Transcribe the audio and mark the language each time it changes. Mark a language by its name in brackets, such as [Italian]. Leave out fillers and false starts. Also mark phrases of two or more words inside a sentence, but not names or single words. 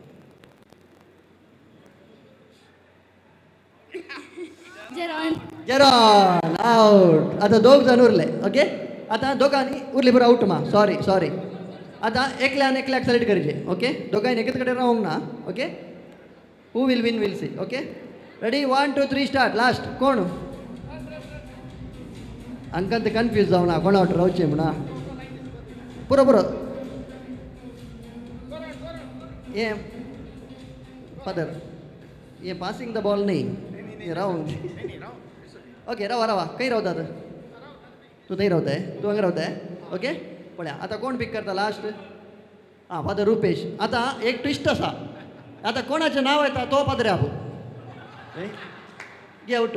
[Konkani] जेरॉन. जेरॉन आउट. आता दोग जाण उरले. ओके, आता दोगांनी उरली पुरा आउट मा. [English] Sorry sorry. [Konkani] आता एकल्यान एकल्याक सिलेक्ट करचे. ओके, दोगांनी एकेच कडेन रावंक ना. [English] Okay, who will win we'll see. Okay, [Konkani] रेडी? 1 2 3 स्टार्ट. लास्ट कोण? हांकां ते कन्फ्यूज जावना कोणा आउट रावचें म्हणा. पुरो पुरो. ये फादर, ये [English] passing the ball [Konkani] न्ही, ये रावंक. ओके, रावा रावा. खंय रावतात? तूं थंय रावताय? तूं हांगा रावताय? ओके, पळया आतां कोण पिक करता लास्ट? हां, फादर रुपेश. आतां एक ट्विस्ट आसा. आतां कोणाचें नांव येता तो पाद्र्या आपूण. [English] Get out.